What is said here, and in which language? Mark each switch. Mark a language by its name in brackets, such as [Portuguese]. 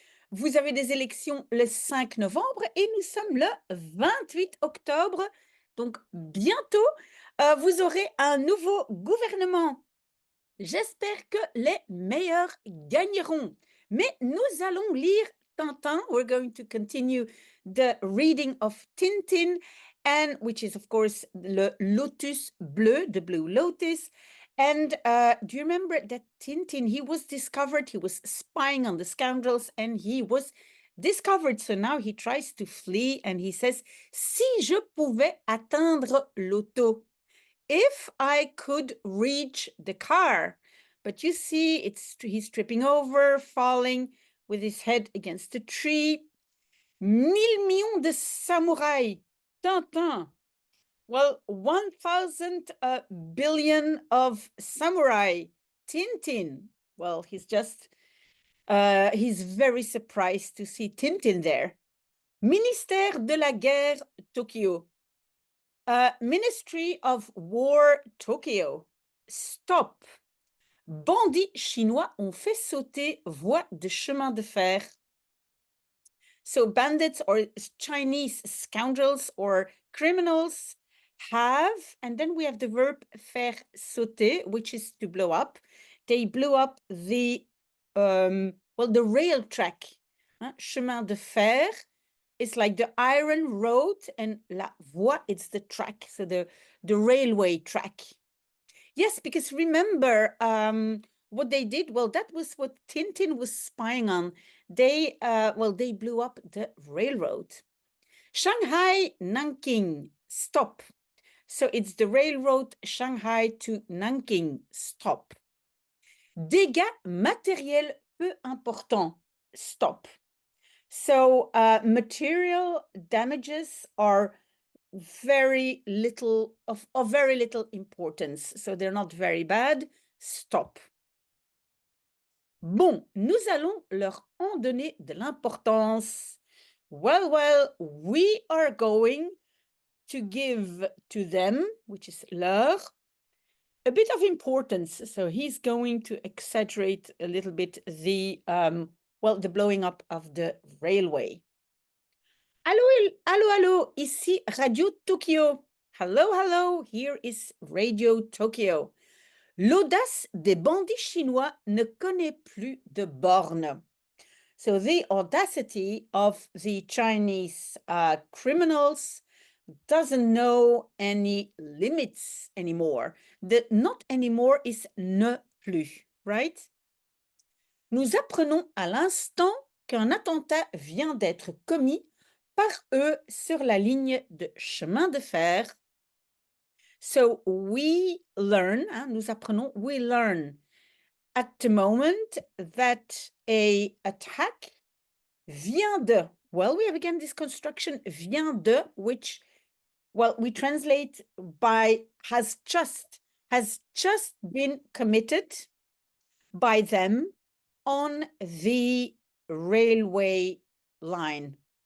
[French] Vous avez des élections le 5 novembre et nous sommes le 28 octobre, donc bientôt, vous aurez un nouveau gouvernement. J'espère que les meilleurs gagneront. Mais nous allons lire Tintin. [English] We're going to continue the reading of Tintin, and which is, of course, le Lotus Bleu, the Blue Lotus. And do you remember that Tintin, he was discovered, he was spying on the scoundrels, and he was discovered. So now he tries to flee, and he says, [French] si je pouvais atteindre l'auto, [English] if I could reach the car. But you see, he's tripping over, falling with his head against a tree. [French] 1,000,000 de samouraïs. Tintin. [English] Well, 1,000 billion of samurai. Tintin. Well, he's very surprised to see Tintin there. [French] Ministère de la Guerre, Tokyo. [English] Ministry of War, Tokyo. Stop. [French] Bandits chinois ont fait sauter voie de chemin de fer. [English] So bandits or Chinese scoundrels or criminals have, and then we have the verb faire sauter, which is to blow up. They blew up the rail track. Chemin de fer is like the iron road, and la voie, it's the track, so the railway track. Yes, because remember what they did? Well, that was what Tintin was spying on. They blew up the railroad. Shanghai, Nanking, stop. So it's the railroad Shanghai to Nanking, stop. [French] Dégâts matériels peu importants, stop. [English] So material damages are very little of very little importance. So they're not very bad. Stop. [French] Bon, nous allons leur en donner de l'importance. [English] Well, we are going to give to them, which is leur, a bit of importance. So he's going to exaggerate a little bit the blowing up of the railway. [French] Allô, ici Radio Tokyo. [English] Hello, here is Radio Tokyo. [French] L'audace des bandits chinois ne connaît plus de bornes. [English] So the audacity of the Chinese criminals doesn't know any limits anymore. The not anymore is ne plus, right? [French] Nous apprenons à l'instant qu'un attentat vient d'être commis par eux sur la ligne de chemin de fer. [English] So we learn, [French] nous apprenons, [English] we learn at the moment that a attack vient de, well, we have again this construction vient de, which, well, we translate by has just been committed by them on the railway line.